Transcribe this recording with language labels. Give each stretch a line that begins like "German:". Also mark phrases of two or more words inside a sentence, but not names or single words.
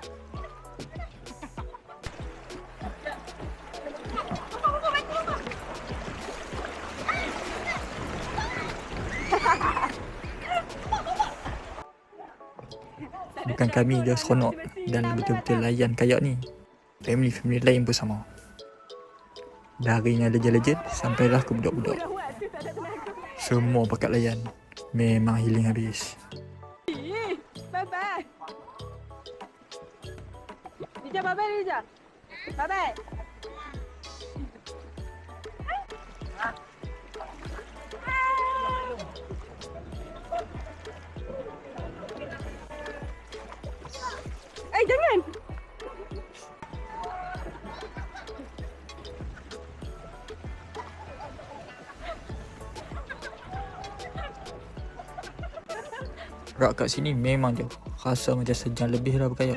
Malay: Bukan kami je seronok dan betul-betul layan kayak ni. Family lain pun sama. Dari yang legend-legend sampailah ke budak-budak. Semua pakat layan. Memang healing habis.
English: Bye-bye. Lija, bye-bye Lija. Bye-bye.
Malay: Jangan. Rak kat sini memang je rasa macam sejam lebih dah berkayak.